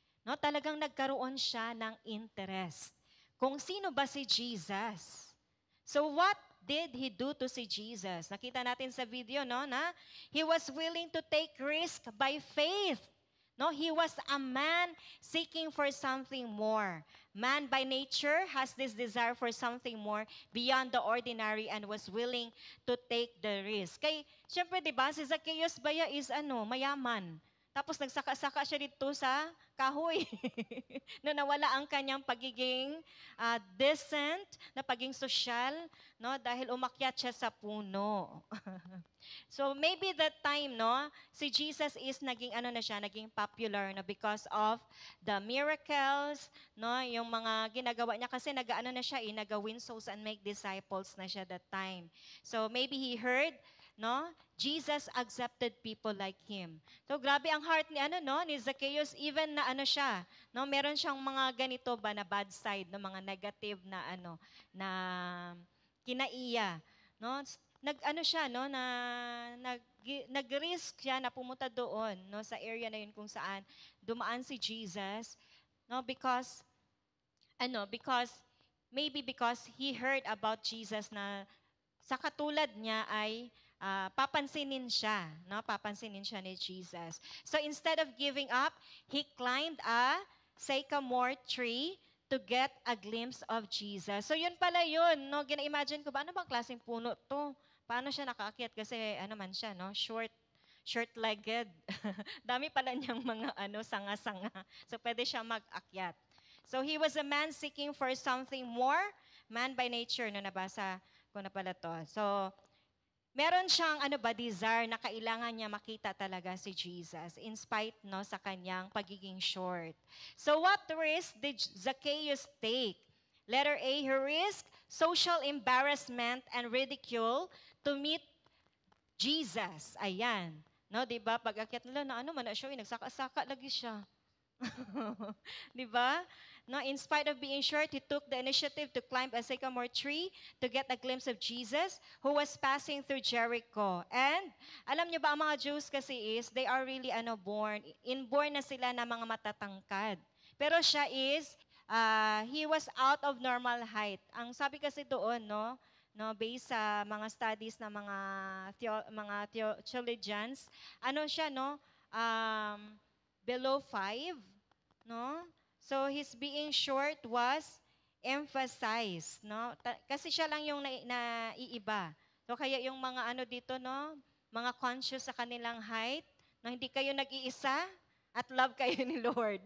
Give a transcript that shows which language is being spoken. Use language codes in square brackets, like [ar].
[tl] No, talagang nagkaroon siya ng interest. Kung sino ba si Jesus? [en] So what did he do to see Jesus? [tl] Nakita natin sa video, no, na [en] he was willing to take risk by faith. No, he was a man seeking for something more. Man by nature has this desire for something more beyond the ordinary and was willing to take the risk. [tl] Kay, syempre, di ba, si Zacchaeus baya is mayaman. Tapos nagsaka-saka siya dito sa kahoy na nawala ang kanyang pagiging decent, na pagiging social, no, dahil umakyat siya sa puno. So maybe that time, no, si Jesus is naging ano na siya, naging popular na [en] because of the miracles, [tl] no, yung mga ginagawa niya kasi nag-ano na siya, nag-win souls and make disciples na siya that time. [en] So maybe he heard, no, Jesus accepted people like him. [tl] So grabe ang heart ni ano, no, ni Zacchaeus, even na ano siya, no, meron siyang mga ganito ba na bad side, no, mga negative na ano, na kinaiya, no. Nag-ano siya, no, na nag-risk siya na pumunta doon, no, sa area na yun kung saan dumaan si Jesus, no, [en] because maybe because he heard about Jesus [tl] na sa katulad niya ay papansinin siya, no? Papansinin siya ni Jesus. [en] So instead of giving up, he climbed a sycamore tree to get a glimpse of Jesus. [tl] So yun pala yun, no? Gina-imagine ko ba, ano bang klaseng puno to? Paano siya nakaakyat? Kasi ano man siya, no? Short-legged. Dami pala niyang mga sanga-sanga. So pwede siya mag-akyat. [en] So he was a man seeking for something more, man by nature, no, [tl] nabasa ko na pala to. So meron siyang desire na kailangan niya makita talaga si Jesus in spite, no, sa kanyang pagiging short. [en] So what risk did Zacchaeus take? Letter A, he risked social embarrassment and ridicule to meet Jesus. [tl] Ayan. No, 'di ba? Pag-akyat nila na man na siya, nagsaka-saka lagi siya. 'Di ba? [en] No, in spite of being short, he took the initiative to climb a sycamore tree to get a glimpse of Jesus who was passing through Jericho. [tl] And alam niyo ba, ang mga Jews kasi is, [en] they are really inborn [tl] na sila na mga matatangkad. [en] Pero siya is, he was out of normal height. [tl] Ang sabi kasi doon, no, based sa mga studies ng mga theologians, siya, no, below 5, no? [en] So his being short was emphasized, no? [tl] Kasi siya lang yung naiiba. So kaya yung mga dito, no, mga conscious sa kanilang height, no, hindi kayo nag-iisa at love kayo ni Lord.